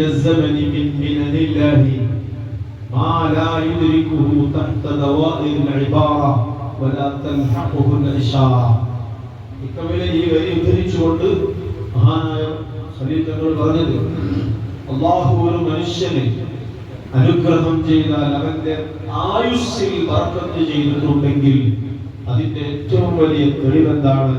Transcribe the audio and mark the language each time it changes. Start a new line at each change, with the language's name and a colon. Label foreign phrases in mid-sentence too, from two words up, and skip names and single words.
Arabic: الزمن من منن الله ما لا يدركه تحت دوائر العبارة ولا تلحقه الإشارة.
Malayalam: ഇക്കവിലെ ഈ വരി ഉദ്ധരിച്ചുകൊണ്ട് മഹാനായ ഖലീൽ തങ്ങൾ പറഞ്ഞത്, അല്ലാഹു ഒരു മനുഷ്യനെ അനുഗ്രഹം ചെയ്താൽ അവന്റെ ആയുസ്സിൽ ബർക്കത്ത് ചെയ്തിട്ടുണ്ടെങ്കിൽ അതിന്റെ ഏറ്റവും വലിയ തെളിവെന്താണ്?